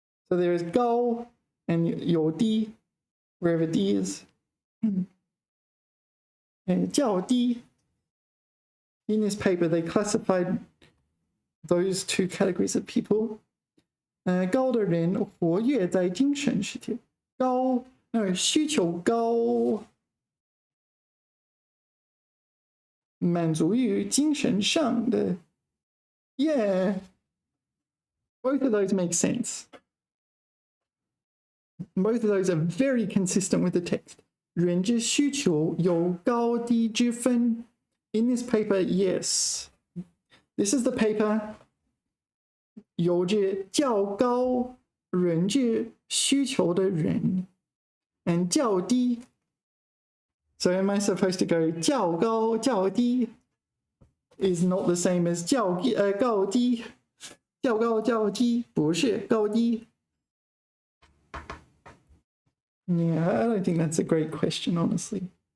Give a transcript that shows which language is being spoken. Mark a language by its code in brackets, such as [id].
[en] So there is 高 and [zh] 有低, [en] wherever D is. [zh] 较低 [en] In this paper, they classified those two categories of people. [zh] 高的人活跃在精神世界。高，需求高。满足于精神上的 [en] Yeah, both of those make sense. Both of those are very consistent with the text. [zh] 认知需求有高低之分 [en] In this paper, yes. This is the paper [zh] 有着较高认知需求的人 [en] and 较低 So am I supposed to go [zh] 较高较低 [en] is not the same as [zh] 高低较高较低不是高低 [en] Yeah, I don't think that's a great question, honestly.